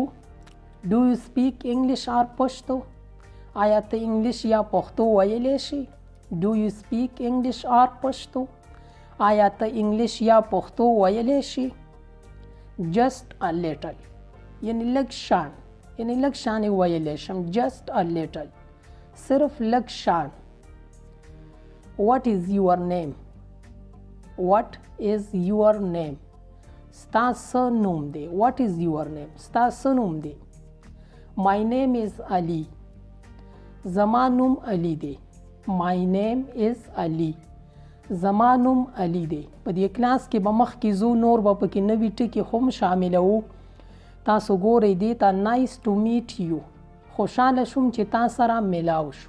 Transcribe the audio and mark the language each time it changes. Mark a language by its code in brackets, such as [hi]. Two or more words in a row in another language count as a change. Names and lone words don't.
[en] do you speak English or Pashto [ps] آیا ته انګلیش یا پښتو ویلی شي؟ [en] do you speak English or Pashto [ps] آیا ته انګلیش یا پښتو ویلی شي؟ [en] just a little [ps] یعنی لږ شان یعنی لږ شان یې ویلی شم. [en] just a little [ps] صرف لږ شان. [en] what is your name what is your name [ps] ستا څه نوم دی. [en] what is your name [ps] ستا څه نوم دی. [en] my name is Ali [ps] زما نوم علی دی. [en] my name is Ali [ps] زما نوم علی دی. په دې کلاس کې به مخکې ځو نور به پکې نوي ټکي هم شاملوو. تاسو ګورئ دې ته [en] nice to meet you [ps] خوشحاله شوم چې تا سره میلاو شو.